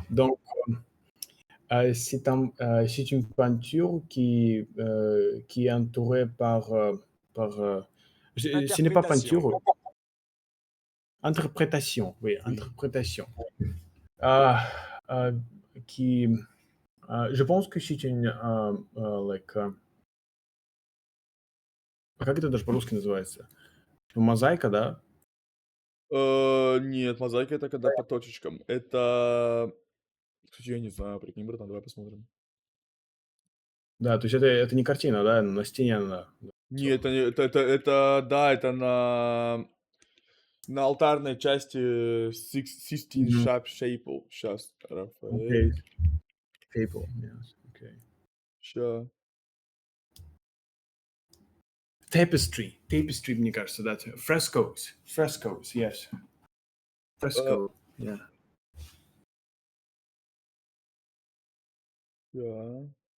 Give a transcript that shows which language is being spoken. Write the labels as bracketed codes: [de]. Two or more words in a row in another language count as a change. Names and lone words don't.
[fr] Donc, c'est une peinture qui est entourée par ce n'est pas Interprétation. peinture, interprétation, oui, Oui. interprétation. Euh, euh, qui, je pense que c'est une, [en] like, [ru] как это даже по-русски называется? Мозаика, да? Нет, мозаика это когда по точечкам. Это... Кстати, я не знаю, прикинь, братан, давай посмотрим. Да, то есть это не картина, да, на стене она. Нет, это, да, это на алтарной части Sistine Мгм. Chapel. Сейчас, Окей. Рафаэль. [en] People, yes, okay. [ru] Ща. [en] Tapestry, [ru] мне кажется, да. [en] Frescoes, yes. Fresco, yeah. [ru] Да.